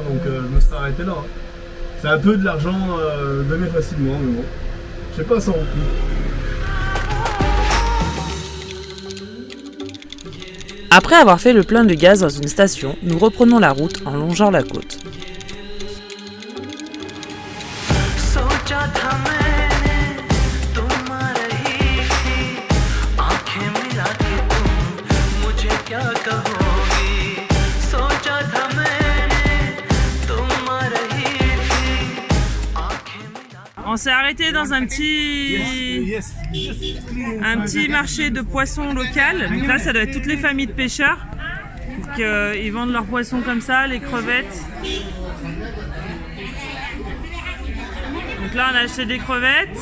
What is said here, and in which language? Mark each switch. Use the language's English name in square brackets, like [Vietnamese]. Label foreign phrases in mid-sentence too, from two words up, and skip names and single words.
[French] Donc je me serais arrêté là. Hein. C'est un peu de l'argent donné facilement mais bon. Je sais pas 100 roupies. Après avoir fait le plein de gaz dans une station, nous reprenons la route en longeant la côte. [Hindi] सोचा था मैंने तुम आ रही थी आंखें मिला के तुम मुझे क्या कहोगी सोचा था मैंने तुम आ रही थी आंखें मिला [French] On s'est arrêté dans un petit marché de poissons local. Donc là, ça doit être toutes les familles de pêcheurs. Donc, ils vendent leurs poissons comme ça, les crevettes. Donc là, on a acheté des crevettes.